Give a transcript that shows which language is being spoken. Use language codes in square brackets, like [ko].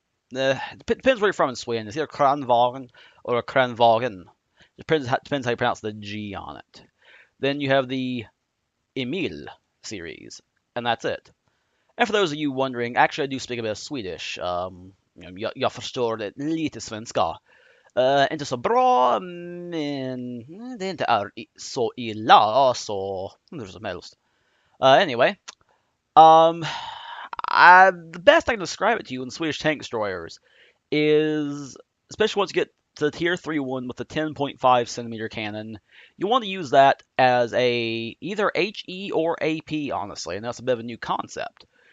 [en] Depends where you're from in Sweden. It's either Kranvagen or Kranvagen. Depends how you pronounce the G on it. Then you have the Emil series, and that's it. And for those of you wondering, actually I do speak a bit of Swedish. [sv] Jag förstår det lite svenska. Inte så bra, men det inte är så illa, så hur som helst. [en] Anyway, the best I can describe it to you in Swedish tank destroyers is, especially once you get to the tier 3 one with the 10.5 centimeter cannon, you want to use that as either HE or AP, honestly, and that's a bit of a new concept.